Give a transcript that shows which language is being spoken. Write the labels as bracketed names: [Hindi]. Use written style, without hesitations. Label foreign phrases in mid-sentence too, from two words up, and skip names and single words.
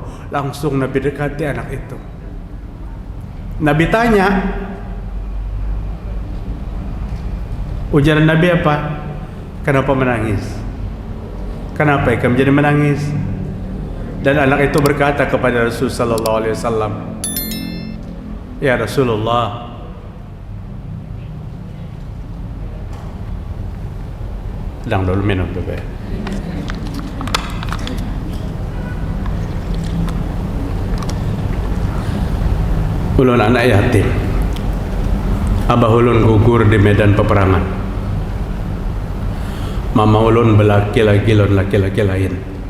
[Indonesian] Langsung Nabi dekati anak itu. Nabi tanya, ujaran Nabi apa? Kenapa menangis? Kenapa kamu jadi menangis? Dan anak itu berkata kepada Rasulullah [Arabic] صلى الله عليه وسلم, يا رسول الله, [Indonesian] sedang dulu minum dulu ya. [Banjar] Ulun anak yatim, abah ulun gugur di medan peperangan, mama ulun belaki-laki lain.